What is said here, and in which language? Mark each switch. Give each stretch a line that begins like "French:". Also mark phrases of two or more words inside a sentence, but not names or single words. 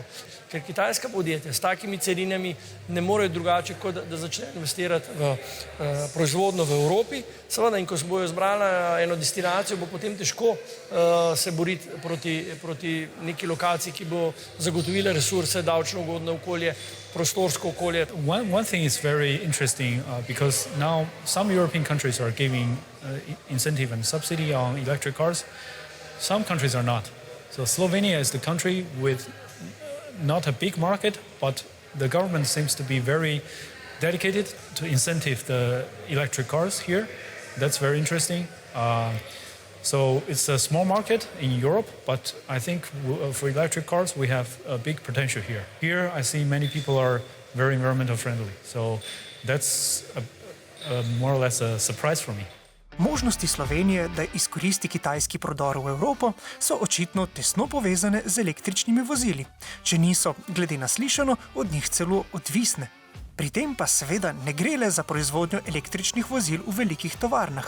Slovenian: Ker kitajska podjetja s takimi carinami ne morejo drugače, kot da začnejo investirati v proizvodnjo v Evropi. Seveda, in ko se bojo izbrala eno destinacijo, bo potem težko se boriti proti neki lokaciji, ki bo zagotovila resurse, davčno ugodno okolje, prostorsko okolje.
English: One thing is very interesting because now some European countries are giving incentive and subsidy on electric cars. Some countries are not. So Slovenia is the country with not a big market, but the government seems to be very dedicated to incentive the electric cars here. That's very interesting. So it's a small market in Europe, but I think for electric cars we have a big potential here. Here I see many people are very environmental friendly. So that's more or less a surprise for me.
Slovenian: Možnosti Slovenije, da izkoristi kitajski prodor v Evropo, so očitno tesno povezane z električnimi vozili, če niso, glede na slišano, od njih celo odvisne. Pri tem pa seveda ne gre le za proizvodnjo električnih vozil v velikih tovarnah.